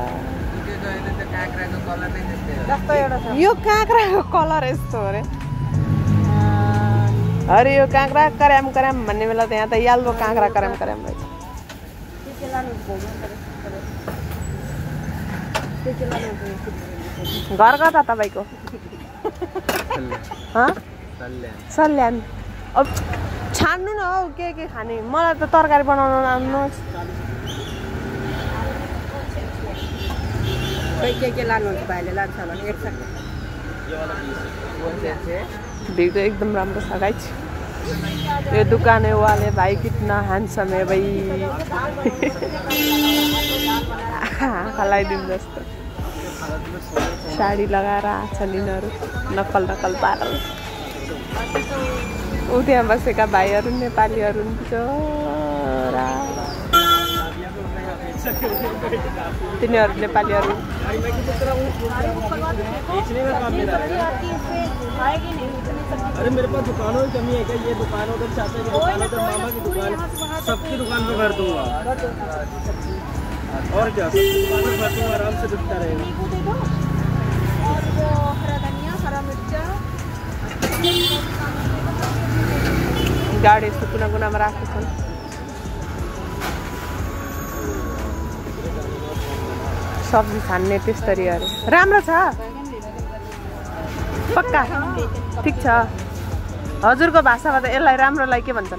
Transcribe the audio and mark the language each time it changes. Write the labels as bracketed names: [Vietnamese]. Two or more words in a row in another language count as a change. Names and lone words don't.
[Nepali] यो काँक्राको कलर यस्तो हो रे अरे यो काँक्रा कराम कराम भन्ने बेला त यहाँ त याल्लो काँक्रा कराम कराम रहेछ घर कता तपाईको सल्यान अब छान्नु न हौ के खाने मलाई त तरकारी बनाउन आउनुहोस् के लानुहुन्छ भाइले लान्छ होला नि एकसाथ भ्यू त एकदम राम्रो छ गाइस [Hindi] ये दुकान वाले भाई कितना हैंडसम है [Nepali] भाई खलाइदिनु जस्तो साडी लगाएर आछन् यिनीहरू नक्कल नक्कल पारेर उ त्यहाँ बसेका भाइहरू नेपालीहरू चरा तिनीहरू नेपालीहरू [Hindi] अरे मेरे पास दुकानों की कमी है क्या ये दुकानों का चाहते हैं मामा की दुकान सबकी दुकान पे कर दूंगा और क्या दुकान पे कर दूंगा आराम से बिकता रहेगा और वो हरा धनिया हरा मिर्चा [Nepali] गाडी यस्तो कुना कुनामा राखेको छन् सब्जी खाने त्यसरी अरे राम्रो छ पक्का ठीक छ हजुरको भाषामा त यसलाई राम्रोलाई के भन्छन्